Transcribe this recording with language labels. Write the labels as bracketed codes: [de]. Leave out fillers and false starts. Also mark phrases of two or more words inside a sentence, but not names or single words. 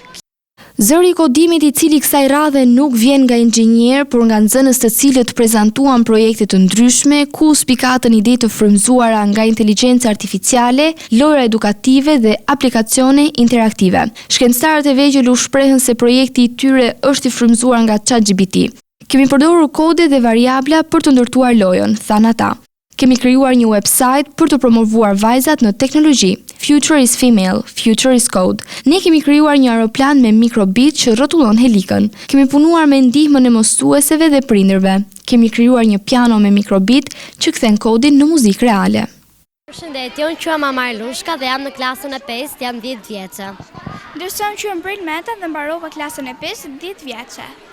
[sq] Zëri i kodimit, i cili kësaj radhe nuk vjen nga inxhinier, por nga nxënës të cilët prezantuan projekte të ndryshme, ku spikatën ide të frymëzuara nga inteligjenca artificiale, lojra edukative dhe aplikacione interaktive. Shkencëtarët e vegjël u shprehën se projekti i tyre është i frymëzuar nga ChatGPT. Kemi përdorur kode dhe variabla për të ndërtuar lojën, thanë ata. Kemi krijuar një website për të promovuar vajzat në teknologji. [en] Future is female, future is code. [sq] Ne kemi krijuar një aeroplan me mikrobit që rrotullon helikën. Kemi punuar me ndihmën e mësueseve dhe prindërve. Kemi krijuar një piano me mikrobit që kthen kodin në muzikë reale. Përshëndetje, unë quhem Amar Lushka dhe jam në klasën e 5, jam 10 vjeçe. Ndërsa unë quhem Bril Meta dhe mbarova klasën e 5, 10 vjeçe.